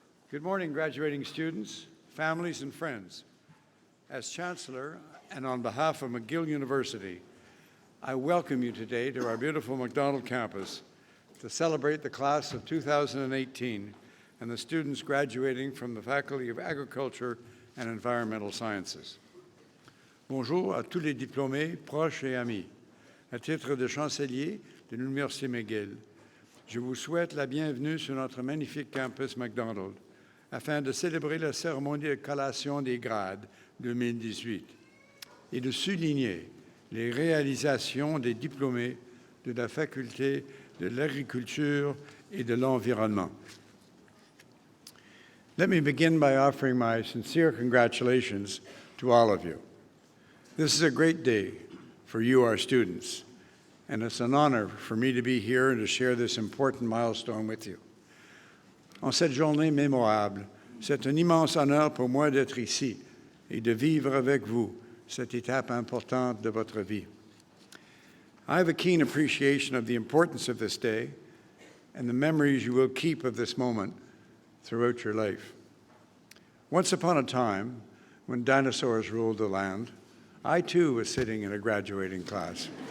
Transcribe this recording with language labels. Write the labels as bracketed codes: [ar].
[en] Good morning, graduating students, families, and friends. As Chancellor and on behalf of McGill University, I welcome you today to our beautiful McDonald campus to celebrate the class of 2018 and the students graduating from the Faculty of Agriculture and Environmental Sciences. [fr] Bonjour à tous les diplômés, proches et amis. À titre de chancelier de l'Université McGill, je vous souhaite la bienvenue sur notre magnifique campus McDonald afin de célébrer la cérémonie de collation des grades 2018 et de souligner les réalisations des diplômés de la faculté de l'agriculture et de l'environnement. [en] Let me begin by offering my sincere congratulations to all of you. This is a great day for you, our students, and it's an honor for me to be here and to share this important milestone with you. [fr] En cette journée mémorable, c'est un immense honneur pour moi d'être ici et de vivre avec vous cette étape importante de votre vie. [en] I have a keen appreciation of the importance of this day and the memories you will keep of this moment throughout your life. Once upon a time, when dinosaurs ruled the land, I too was sitting in a graduating class.